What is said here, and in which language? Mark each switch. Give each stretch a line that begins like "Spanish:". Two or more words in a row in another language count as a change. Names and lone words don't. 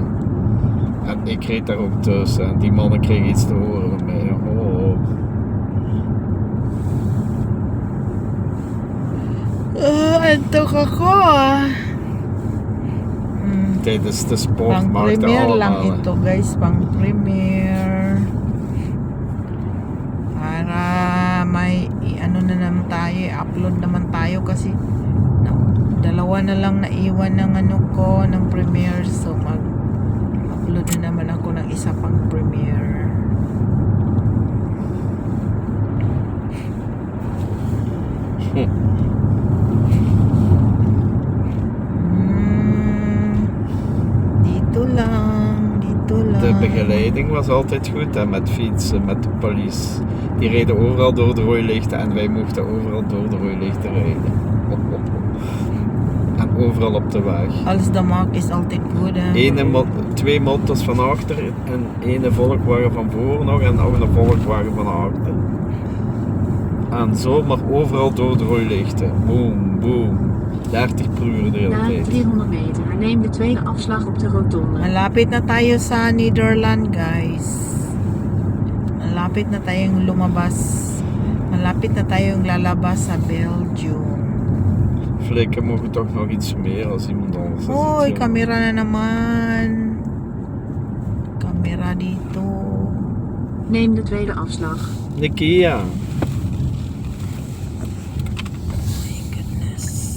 Dutch: En ik reed daar ook tussen en die mannen kregen iets te horen van mij. Oh. En toch
Filipino: ako,
Dutch: Tijdens de sport
Filipino: pang
Dutch: maakte
Filipino: premier lang
Dutch: allemaal.
Filipino: ito, guys, pang premier. Para may ano na naman tayo, upload naman tayo kasi dalawa na lang naiwan ng ano ko, ng premiere, so mag-upload na naman ako ng isa pang premiere. Dito lang, dito lang.
Dutch: De begeleiding was altijd goed hè, met fietsen, met de police. Die reden overal door de rooilichten en wij mochten overal door de rooilichten rijden. En overal op de weg. Alles dat maakt is altijd goed, hè. Twee motto's van achter en ene volkwagen van voor nog en nog een volkwagen van achter. En zo maar overal door de rooilichten. Boom, boom. 30 per uur de hele Na tijd. 300 meter neem de tweede afslag op de rotonde.
Filipino: Malapit na tayo sa Netherlands, guys. Malapit na tayong lumabas. Malapit na tayong lalabas sa Belgium.
Dutch: Flikken mogen toch nog iets meer als iemand anders. Dat is
Filipino: Hoy,
Dutch: iets
Filipino: kamera na naman. Kamera dito.
Dutch: Neem de tweede afslag. Nikia.
English: My goodness.